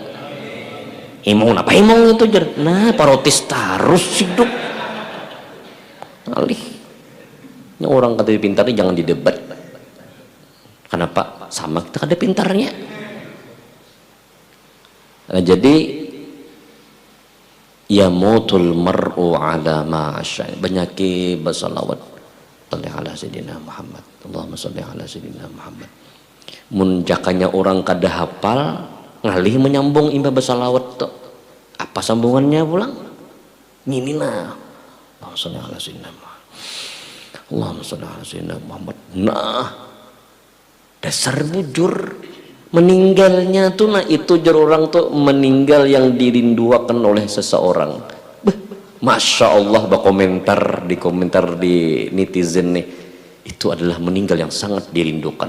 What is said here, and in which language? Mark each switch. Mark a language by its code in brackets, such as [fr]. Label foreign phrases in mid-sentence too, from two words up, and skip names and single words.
[bjn] Himong apa himong itu jar, nah parotis terus hidup alih ini orang kata pintarnya jangan didebat. Kenapa? Sama kita kada pintarnya. Nah, jadi [ar] يموت المرء على ما عاش. [bjn] Banyak bersalawat [ar] على سيدنا محمد. اللهم صل على سيدنا محمد. [bjn] Mun jakanya orang kada hafal ngalih menyambung imba bersalawat tuh. Apa sambungannya pulang? Minina. [ar] اللهم صل على سيدنا محمد. اللهم صل على سيدنا محمد. [bjn] Nah, dasar bujur meninggalnya tuh, nah itu jar orang tuh meninggal yang dirinduakan oleh seseorang. [ar] ما شاء الله, [id] komentar di netizen nih, itu adalah meninggal yang sangat dirindukan.